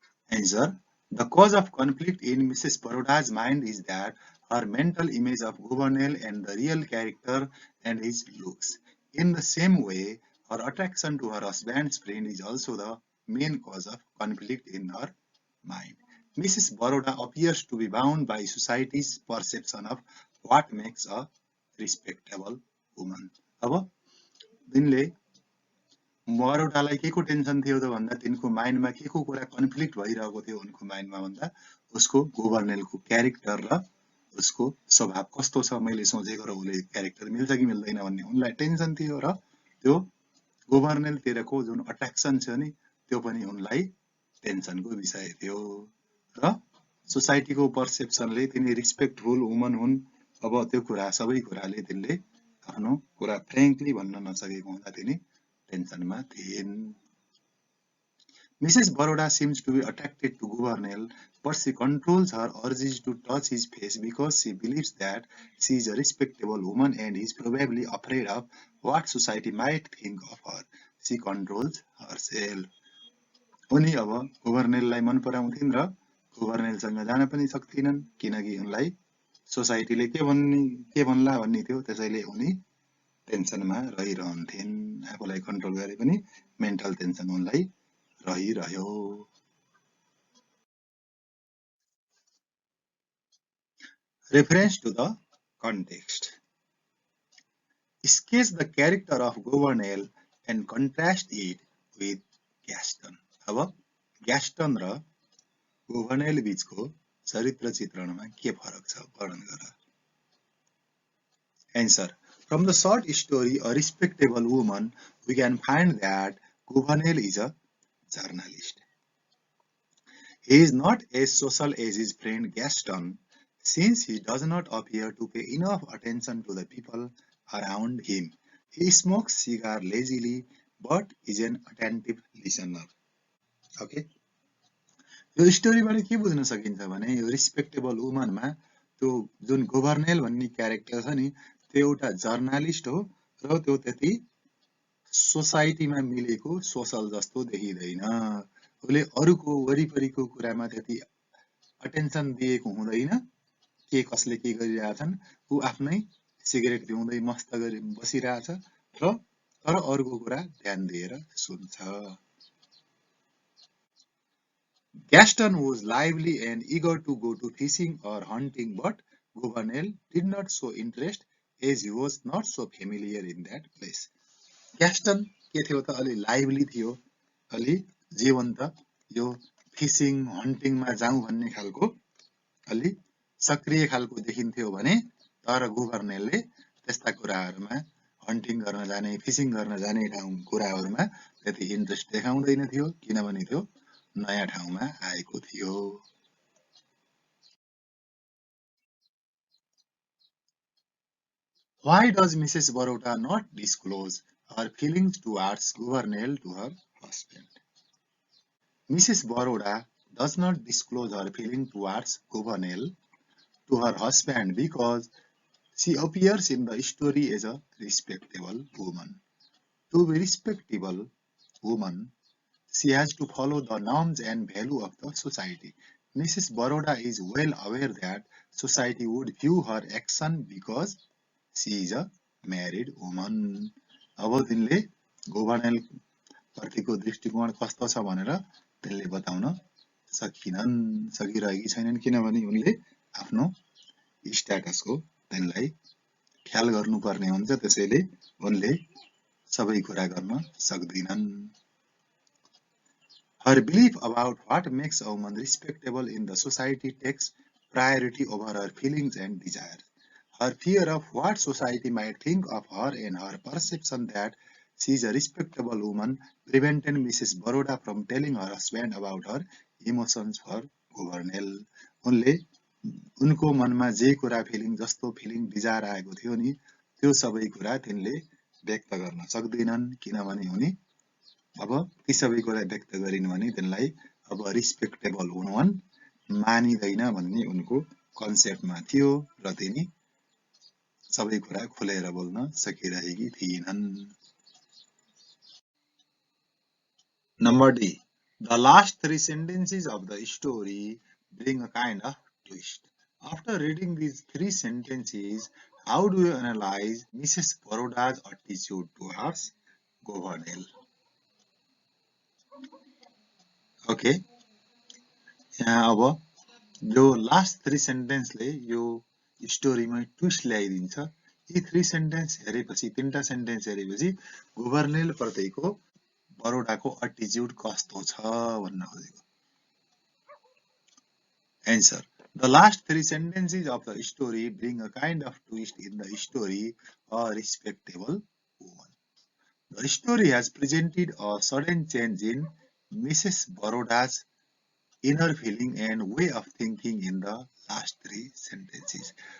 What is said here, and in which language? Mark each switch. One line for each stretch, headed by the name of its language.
English: Answer. The cause of conflict in Mrs. Baroda's mind is that her mental image of Gouvernail and the real character and his looks. In the same way, her attraction to her husband's friend is also the main cause of conflict in her mind. Mrs. Baroda appears to be bound by society's perception of what makes a respectable woman.
Nepali: अब तिनले बरोडालाई के को tension थियो त भन्दा तिनको माइन्डमा के को कुरा कन्फ्लिक्ट भइरहेको थियो उनको माइन्डमा भन्दा उसको गभर्नेलको क्यारेक्टर र उसको स्वभाव कस्तो छ, मैले सोचेको र उसले क्यारेक्टर मिल्छ कि मिल्दैन भन्ने उनलाई टेन्सन थियो र त्यो गभर्नेल तिरको जुन अट्र्याक्सन छ नि त्यो पनि उनलाई टेन्सनको विषय थियो र सोसाइटीको पर्सेप्सनले तिनी
English: respectful woman
Nepali: हुन्, अब त्यो कुरा सबै कुराले तिनले आफ्नो कुरा फ्र्याङ्कली भन्न नसकेको हुँदा तिनी टेन्सनमा थिइन्।
English: Mrs. Baroda seems to be attracted to Gouvernail, but she controls her urges to touch his face because she believes that she is a respectable woman and is probably afraid of what society might think of her. She controls herself.
Nepali: उनी अब गभर्नेललाई मन पराउँथिन् र गभर्नेलसँग जान पनि सक्थिनन् किनकि उनलाई सोसाइटीले के भन्ला भन्ने थियो, त्यसैले उनी टेन्सनमा रहिरहन्थिन्। आफूलाई कन्ट्रोल गरे पनि
English: mental tension
Nepali: उनलाई रहिरह्यो।
English: Reference to the context. Sketch the character of Gouvernail and contrast it with Gaston.
Nepali: अब ग्यास्टन र गभर्नेल बीचको चरित्र चित्रणमा के फरक छ वर्णन गर।
English: Answer. From the short story A Respectable Woman, we can find that Gouvernail is a journalist. He is not as social as his friend Gaston, since he does not appear to pay enough attention to the people around him. He smokes cigar lazily, but is an attentive listener. Okay?
Nepali: यो स्टोरीबाट के बुझ्न सकिन्छ भने यो respectable वुमनमा त्यो जुन गभर्नेल भन्ने character छ नि त्यो एउटा जर्नलिस्ट हो र त्यो त्यति सोसाइटीमा मिलेको सोसल जस्तो देखिदैन। उले अरूको वरिपरिको कुरामा त्यति अटेन्सन दिएको हुँदैन के कसले के गरिरहेछन्, ऊ आफ्नै सिगरेट पिउँदै मस्त गरी बसिरहेछ र तर अरूको कुरा ध्यान दिएर सुन्छ।
English: Gaston was lively and eager to go to fishing or hunting, but Gouvernail did not show interest as he was not so familiar in that place.
Nepali: Gaston के थियो त अलि लाइभली थियो, अलि जीवन्त, यो
English: fishing हन्टिङमा
Nepali: जाउँ भन्ने खालको अलि सक्रिय खालको देखिन्थ्यो भने तर गुभर्नेलले त्यस्ता कुराहरूमा हन्टिङ गर्न जाने फिसिङ गर्न जाने कुराहरूमा त्यति इन्ट्रेस्ट देखाउँदैन थियो किनभने त्यो नयाँ ठाउँमा आएको थियो।
English: Why does Mrs. Baroda not disclose her feelings towards Gouvernail to her husband? Mrs. Baroda does not disclose her feeling towards Gouvernail to her husband because she appears in the story as a respectable woman. To be respectable woman, she has to follow the norms and value of the society. Mrs. Baroda is well aware that society would view her action because she is a married woman.
Nepali: अब तिनले गोभर्नेल प्रतिको दृष्टिकोण कस्तो छ भनेर तिनले बताउन सकिरहेकी छैनन् किनभने उनले आफ्नो स्ट्याटसको तिनलाई ख्याल गर्नुपर्ने हुन्छ, त्यसैले उनले सबै कुरा गर्न सक्दिनन्।
English: Her belief about what makes a woman respectable in the society takes priority over her feelings and desires. Her fear of what society might think of her and her perception that she is a respectable woman prevented Mrs. Baroda from telling her husband about her emotions for Gouvernail.
Nepali: उनले उनको मनमा जे कुरा feeling जस्तो feeling desire आएको थियो नि त्यो सबै कुरा तिनले व्यक्त गर्न सक्दैनन् किनभने उनी अब ती सबै कुरा व्यक्त गरिन् भने तिनलाई अब
English: respectable woman
Nepali: मानिदैन भन्ने उनको कन्सेप्टमा थियो र तिनी सबै कुरा खुलेर बोल्न सकिरहेकी थिएनन्।
English: Number D. The last three sentences of the story bring a kind of twist. After reading these three sentences, how do you analyze Mrs. Baroda's attitude towards Gouvernail? Okay.
Nepali: यहाँ अब यो
English: last three सेन्टेन्सले
Nepali: यो स्टोरीमा twist ल्याइदिन्छ। यी
English: three sentence
Nepali: हेरेपछि तीनटा sentence हेरेपछि गुभर्नेल प्रतिको बरोडाको एटिट्युड कस्तो छ भन्न खोजेको।
English: Answer. The last three sentences of the story bring a kind of twist in the story, a respectable woman. The story has presented a sudden change in Mrs. Baroda's inner feeling and way of thinking in the last three sentences.